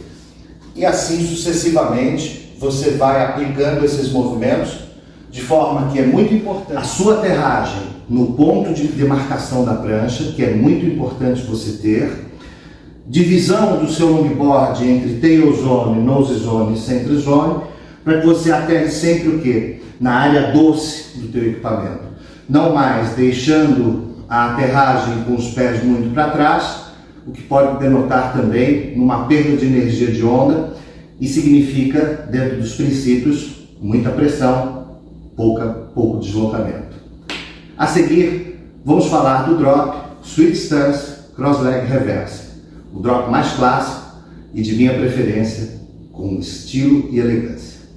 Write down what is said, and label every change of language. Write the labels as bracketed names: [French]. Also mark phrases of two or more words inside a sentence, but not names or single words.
[Portuguese] E assim sucessivamente, você vai aplicando esses movimentos de forma que é muito importante a sua aterragem no ponto de demarcação da prancha, que é muito importante você ter. Divisão do seu longboard entre [English] tail zone, nose zone [Portuguese] e [English] center zone, [Portuguese] para que você aterre sempre o quê? Na área doce do teu equipamento. Não mais deixando a aterragem com os pés muito para trás, o que pode denotar também numa perda de energia de onda e significa, dentro dos princípios, muita pressão, pouco deslocamento. A seguir, vamos falar do drop, [English] switch stance, cross leg reverse. [Portuguese] O drop mais clássico e de minha preferência, com estilo e elegância.